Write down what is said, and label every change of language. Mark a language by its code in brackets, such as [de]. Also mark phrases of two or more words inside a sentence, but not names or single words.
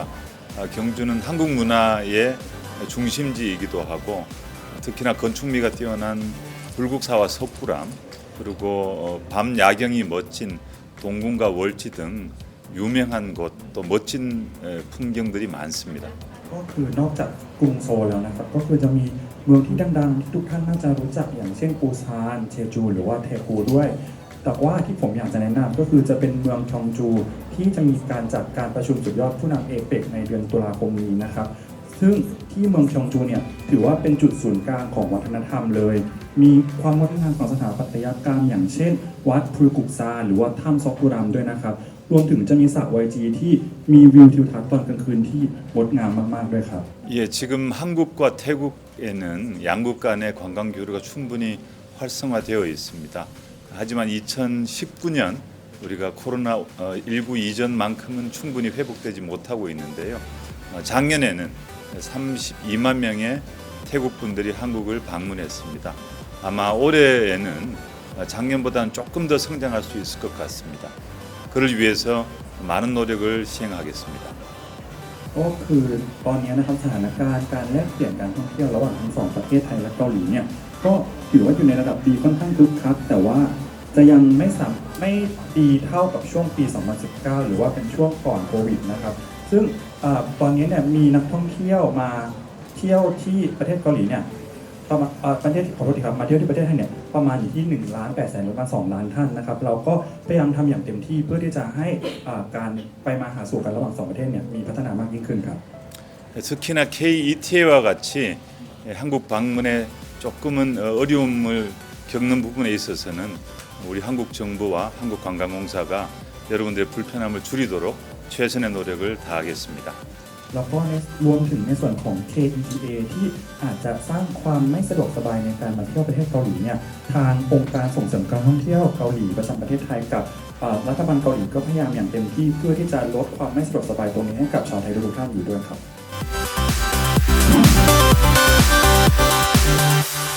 [ko] 경주는 한국 문화의 중심지이기도 하고 특히나 건축미가 뛰어난 불국사와 석굴암 그리고 밤 야경이 멋진 동궁과 월지 등 유명한 곳 또 멋진 풍경들이 많습니다. [th] ก็คือนอกจากกรุงโซลแล้วนะครับก็คือจะมีเมืองที่ดังๆที่ทุกท่านน่าจะรู้จักอย่างเช่นปูซานเชจูหรือว่าเทปูด้วยแต่ว่าที่ผมอยากจะแนะนำก็คือจะเป็นเมืองชองจูที่จะมีการจัดการประชุมสุดยอดผู้นำเอเปกในเดือนตุลาคมนี้นะครับ ซึ่งที่เมืองชองจูเนี่ยถือว่าเป็นจุดศูนย์กลางของวัฒนธรรมเลย มีความงดงามของสถาปัตยกรรมอย่างเช่น วัดพรุกุกซาหรือว่าถ้ำซอกกุรัมด้วยนะครับ รวมถึงจะมีสระ YG ที่มีวิวทิวทัศน์ตอนกลางคืนที่งดงามมากๆด้วยครับ [ko] 예, 지금 한국과 태국에는 양국 간의 관광 교류가 충분히 활성화되어 있습니다. 하지만 2019년 우리가 코로나19 이전만큼은 충분히 회복되지 못하고 있는데요. 작년에는 32만 명의 태국 분들이 한국을 방문했습니다. 아마 올해에는 작년보다는 조금 더 성장할 수 있을 것 같습니다. 그를 위해서 많은 노력을 시행하겠습니다. [th] ก็คือตอนนี้นะครับสถานการณ์การแลกเปลี่ยนการท่องเที่ยวระหว่างทั้งสองประเทศไทยและเกาหลีเนี่ยก็ถือว่าอยู่ในระ ดับดีค่อนข้างคึกคักแต่ว่าจะยังไม่ดีเท่ากับช่วงปี 2019 หรือว่าเป็นช่วงก่อนโควิดนะครับซึ่งตอนนี้เนี่ยมีนักท่องเที่ยวมาเที่ยวที่ประเทศเกาหลีเนี่ยประมาณประเทศขอโทษทีครับมาเที่ยวที่ประเทศไทยเนี่ยประมาณอยู่ที่1,800,000หรือประมาณ2 ล้านท่านนะครับเราก็พยายามทำอย่างเต็มที่เพื่อที่จะให้การไปมาหาสู่กันระหว่าง2ประเทศเนี่ยมีพัฒนามากยิ่งขึ้นครับ [ko] 특히나 KETA와 같이 한국 방문에 조금은 어려움을 겪는 부분에 있어서는 우리 한국 정부와 한국관광공사가 여러분들의 불편함을 줄이도록 최선의 노력을 다하겠습니다. [th] แล้วก็รวมถึงในส่วนของ KETA ที่อาจจะสร้างความไม่สะดวกสบายในการมาเที่ยวประเทศเกาหลีเนี่ยทางองค์การส่งเสริมการท่องเที่ยวเกาหลีประจำประเทศไทยกับรัฐบาลเกาหลีก็พยายามอย่างเต็มที่เพื่อที่จะลดความไม่สะดวกสบายตรงนี้ให้กับชาวไทยทุกท่านอยู่ด้วยครับ